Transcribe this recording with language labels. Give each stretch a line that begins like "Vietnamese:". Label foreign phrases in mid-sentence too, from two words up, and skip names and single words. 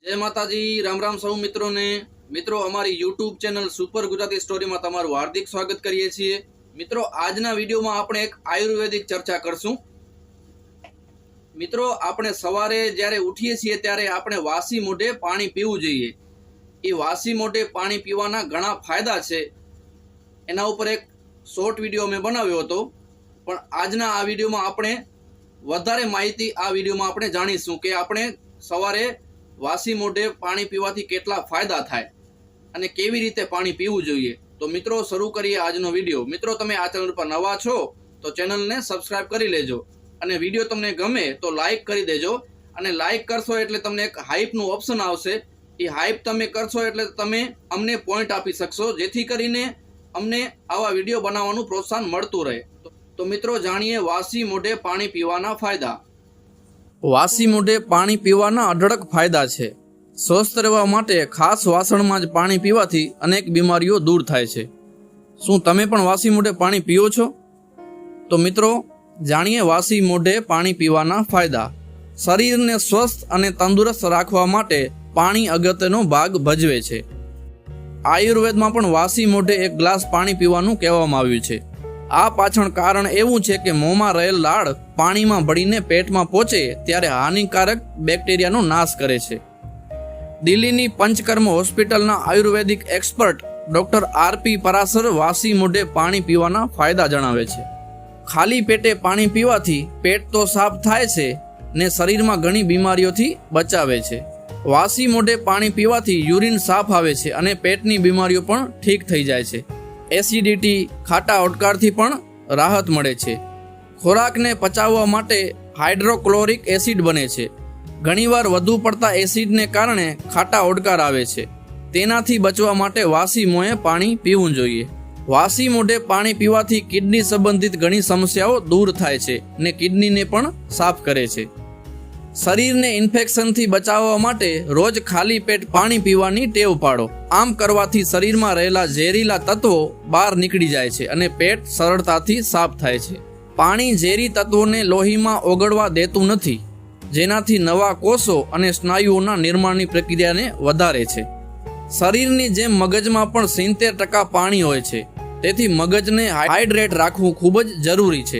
Gujarati: જય માતાજી। રામ રામ સૌ મિત્રો ને। મિત્રો અમારી યૂટ્યૂબ ચેનલ સુપર ગુજરાતી સ્ટોરી માં તમારું હાર્દિક સ્વાગત કરીએ છીએ। મિત્રો આજના વિડિયો માં આપણે એક આયુર્વેદિક ચર્ચા કરશું। મિત્રો આપણે સવારે જ્યારે ઊઠીએ છીએ ત્યારે આપણે વાસી મોઢે પાણી પીવું જોઈએ। એ વાસી મોઢે પાણી પીવાના ઘણા ફાયદા છે। એના ઉપર એક
English: short video
Gujarati: મેં બનાવ્યો હતો, પણ આજના આ વિડિયો માં આપણે વધારે માહિતી આ વિડિયો માં આપણે જાણીશું કે આપણે સવારે વાસી મોઢે પાણી પીવાથી કેટલા ફાયદા થાય અને કેવી રીતે પાણી પીવું જોઈએ। તો મિત્રો શરૂ કરીએ આજનો વિડિયો। મિત્રો તમે આ ચેનલ પર નવા છો તો ચેનલ ને સબ્સ્ક્રાઇબ કરી લેજો અને વિડિયો તમને ગમે તો લાઇક કરી દેજો। અને લાઇક કરશો એટલે તમને એક હાઇપ નું ઓપ્શન આવશે। એ હાઇપ તમે કરશો એટલે તમે અમને પોઇન્ટ આપી શકશો, જેથી કરીને અમને આવા વિડિયો બનાવવાનું પ્રોત્સાહન મળતું રહે। તો મિત્રો જાણીએ વાસી મોઢે પાણી પીવાના ફાયદા। વાસી મોઢે પાણી પીવાના અઢળક ફાયદા છે। સ્વસ્થ રહેવા માટે ખાસ વાસણમાં જ પાણી પીવાથી અનેક બીમારીઓ દૂર થાય છે। શું તમે પણ વાસી મોઢે પાણી પીઓ છો? તો મિત્રો જાણીએ વાસી મોઢે પાણી પીવાના ફાયદા। શરીરને સ્વસ્થ અને તંદુરસ્ત રાખવા માટે પાણી અગત્યનો ભાગ ભજવે છે। આયુર્વેદમાં પણ વાસી મોઢે એક ગ્લાસ પાણી પીવાનું કહેવામાં આવ્યું છે। આ પાછળ કારણ એવું છે કે મોંમાં રહેલ લાળ પાણીમાં ભળીને પેટમાં પહોંચે ત્યારે હાનિકારક બેક્ટેરિયાનો નાશ કરે છે। દિલ્હીની પંચકર્મ હોસ્પિટલના
English: Ayurvedic expert doctor
Gujarati: आर.पी. પરાસર વાસી મોઢે પાણી પીવાના ફાયદા જણાવે છે। ખાલી પેટે પાણી પીવાથી પેટ તો સાફ થાય છે ને શરીરમાં ઘણી બીમારીઓથી બચાવે છે। વાસી મોઢે પાણી પીવાથી યુરિન સાફ આવે છે અને પેટની બીમારીઓ પણ ઠીક થઈ જાય છે। એસિડિટી ખાટા ઓડકારથી પણ રાહત મળે છે। ખોરાકને પચાવવા માટે
English: hydrochloric acid
Gujarati: બને છે। ઘણીવાર વધુ પડતા એસિડને કારણે ખાટા ઓડકાર આવે છે। તેનાથી બચવા માટે વાસી મોએ પાણી પીવું જોઈએ। વાસી મોઢે પાણી પીવાથી કિડની સંબંધિત ઘણી સમસ્યાઓ દૂર થાય છે ને કિડનીને પણ સાફ કરે છે। શરીરને ઇન્ફેક્શનથી બચાવવા માટે રોજ ખાલી પેટ પાણી પીવાની ટેવ પાડો। આમ કરવાથી શરીરમાં રહેલા ઝેરીલા તત્વો બહાર નીકળી જાય છે અને પેટ સરળતાથી સાફ થાય છે। પાણી ઝેરી તત્વોને લોહીમાં ઓગળવા દેતું નથી, જેનાથી નવા કોષો અને સ્નાયુઓના નિર્માણની પ્રક્રિયાને વધારે છે। શરીરની જેમ મગજમાં પણ 70% પાણી હોય છે, તેથી મગજને હાઇડ્રેટ રાખવું ખૂબ જ જરૂરી છે।